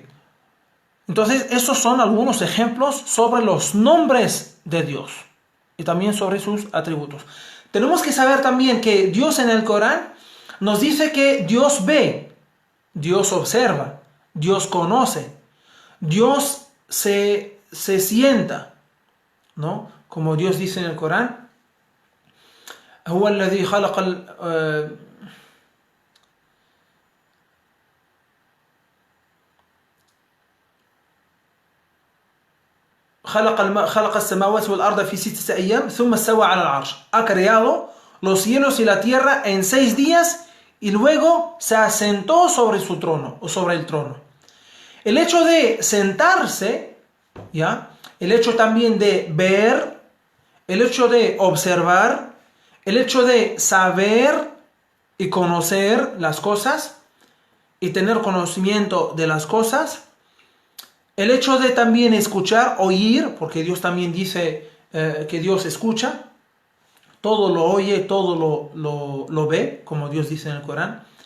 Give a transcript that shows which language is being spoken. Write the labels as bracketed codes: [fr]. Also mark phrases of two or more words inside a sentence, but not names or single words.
[es] Entonces, esos son algunos ejemplos sobre los nombres de Dios y también sobre sus atributos. Tenemos que saber también que Dios en el Corán nos dice que Dios ve, Dios observa, Dios conoce, Dios se sienta, ¿no? Como Dios dice en el Corán, [ar] هو الذي خلق السماوات والأرض في 6 أيام ثم استوى على العرش. [es] Ha creado los cielos y la tierra en 6 días y luego se asentó sobre su trono o sobre el trono. El hecho de sentarse, ¿ya? El hecho también de ver, el hecho de observar, el hecho de saber y conocer las cosas y tener conocimiento de las cosas, el hecho de también escuchar, oír, porque Dios también dice que Dios escucha, todo lo oye, todo lo ve, como Dios dice en el Corán.